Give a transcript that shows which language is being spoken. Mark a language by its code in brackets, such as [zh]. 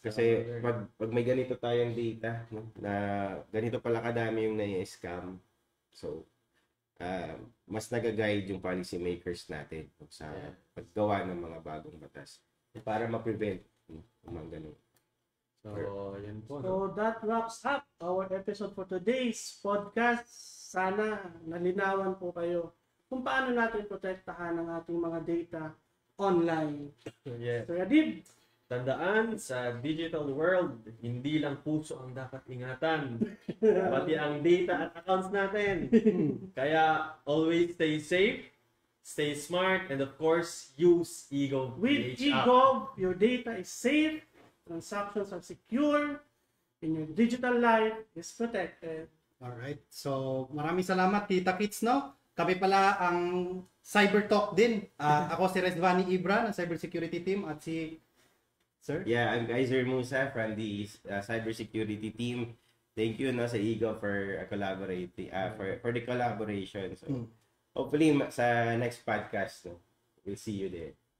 [tl] Kasi, pag may ganito tayong data, no, na ganito pala kadami yung na-scam, so, mas nag-guide yung policy makers natin sa paggawa ng mga bagong batas para ma-prevent yung mga ganun. So, yun po. [en] So, that wraps up our episode for today's podcast. [tl] Sana nalinawan po kayo kung paano natin protektahan ang ating mga data online. [en] Yes. [tl] So, Yadib, Tandaan, sa digital world, hindi lang puso ang dapat ingatan, pati ang data at accounts natin. Kaya, [en] always stay safe, stay smart, and of course, use eGov. with eGov, your data is safe, transactions are secure, and your digital life is protected. Alright. [tl] So, maraming salamat, Tita Kits, no? Kami pala ang Cyber Talk din. Ako si Rezvani Ibra ng Cybersecurity Team at si Sir? [en] Yeah, I'm Geyser Musa from the cybersecurity team. Thank you, no, sa eGov for collaborating for the collaboration. So, hopefully sa next podcast, no, we'll see you there.